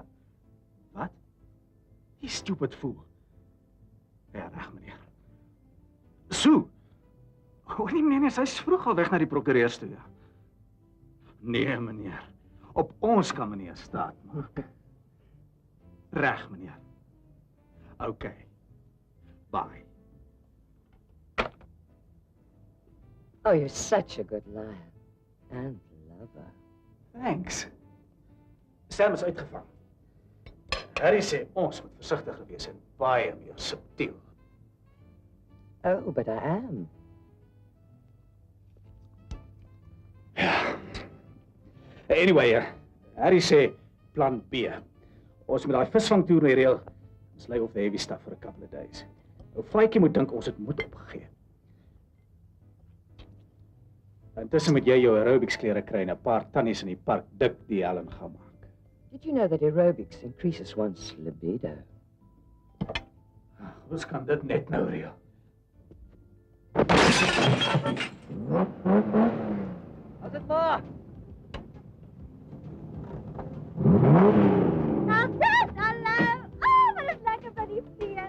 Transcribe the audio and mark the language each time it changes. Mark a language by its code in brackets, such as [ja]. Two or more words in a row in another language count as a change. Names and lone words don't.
[af] Wat? Die [en] stupid fool. [af] Ja, reg, meneer. Sue. Nee, sy is vroeg al weg na die prokureurs toe, ja. Nee, meneer. Op ons kan meneer staat maak. Reg, meneer. Okay. Bye. [en] Oh, you're such a good liar. And lover. [af] Thanks. Sam is uitgevang. Harry sê ons moet versigtiger wees en baie meer subtiel. [en] Oh, but I am. [af] Anyway, Harry sê plan B. Ons moet daai visvangtoer reël. Ons [en] lay off the heavy stuff for a couple of days. [af] Ou Faitjie moet dink ons het moed opgegee. Intussen moet jy jou aerobics klere kry en 'n paar tannies in die park dik die helm gaan maak. [en] Did you know that aerobics increases one's libido? [af] Ons kan dit net nou reël. As dit maar. Hallo! Oh, wat is lekker by die fees.